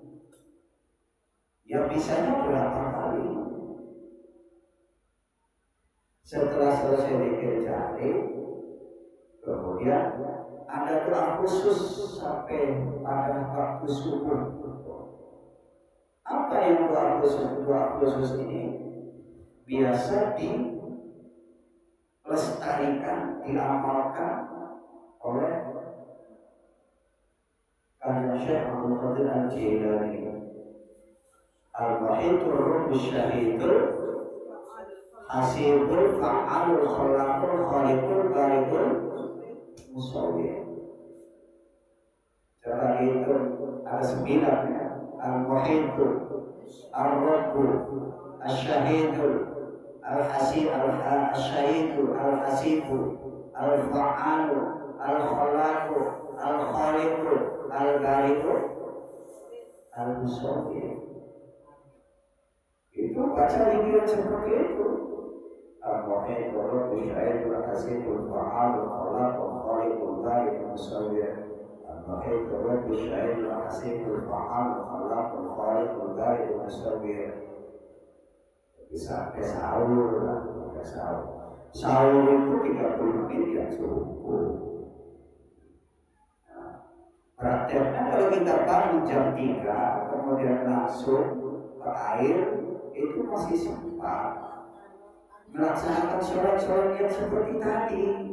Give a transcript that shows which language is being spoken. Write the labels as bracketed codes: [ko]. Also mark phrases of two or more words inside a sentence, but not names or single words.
[id] Yang bisanya berapa kali? Setelah selesai zikir jahri, kemudian ada doa khusus sampai pada waktu subuh. Apa yang doa khusus ini? Biasa dilestarikan, diamalkan oleh Kanjeng Syekh Abdul Qadir Al-Jilani. Al-Wahidul Ruhus Syahidul Hasibul Fa'alul Khalaqul Khaliqul Barikul Musawwir. Cara itu ada 9 ya. Al-Wahidul, Ar-Rabbu, Al-Syahidul, Al-Hasib, Al-Syahidu, Al-Hasibu, Al-Fa'alu, Al-Khalaqu, Al-Khaliqu, Al-Bariku, Al-Musawwir. Itu baca zikir seperti itu. Al-Muhit Al-Rabb Al-Syahid Al-Aziz Al-Fa'al Al-Khalaq Al-Khaliq Al-Bari Al-Musawwir Al-Muhit Al-Rabb Al-Syahid Al-Aziz Al-Fa'al Al-Khalaq Al-Khaliq Al-Bari Al-Musawwir. Bisa sahur lah, sahur. Sahur itu 30 menit ya cukup. Prakteknya kalau kita bangun jam 3 kemudian langsung ke air itu masih sempat melaksanakan sholat-sholat yang seperti tadi.